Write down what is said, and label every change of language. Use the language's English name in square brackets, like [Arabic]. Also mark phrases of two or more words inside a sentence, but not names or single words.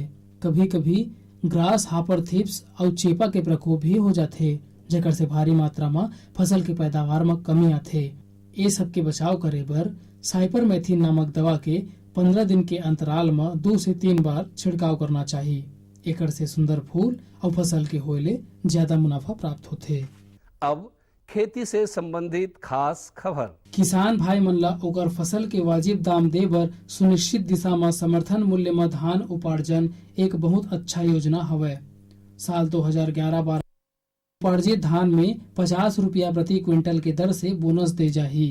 [Chhattisgarhi] कभी कभी [English] grass hopper thrips [Chhattisgarhi] और चेपा के प्रकोप भी हो जाते, जेकर से भारी मात्रा में फसल के पैदावार में कमी आते। ये सब के बचाव करे बर साइपरमेथ्रिन नामक दवा के 15 दिन के अंतराल में 2 से 3 बार छिड़काव करना चाहिए। एकर से सुंदर फूल और फसल के होले ज्यादा मुनाफा प्राप्त होते। अब खेती से संबंधित खास खबर। किसान भाई मन ला ओकर फसल के वाजिब दाम दे बर सुनिश्चित दिशा में समर्थन मूल्य में धान उपार्जन एक बहुत अच्छा योजना हवय। साल 2011-12 उपार्जित धान में 50 रुपया प्रति क्विंटल के दर से बोनस दे जाही।